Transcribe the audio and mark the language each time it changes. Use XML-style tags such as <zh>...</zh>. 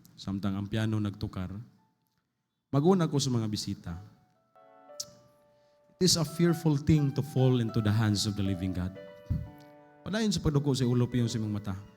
<ceb>Samtang ang piano nagtukar, mag-una ko sa mga bisita.</ceb> <en>It is a fearful thing to fall into the hands of the living God.</en> <ceb>Padayon sa pagduko sa ulo, piyong sa imong mata.</ceb>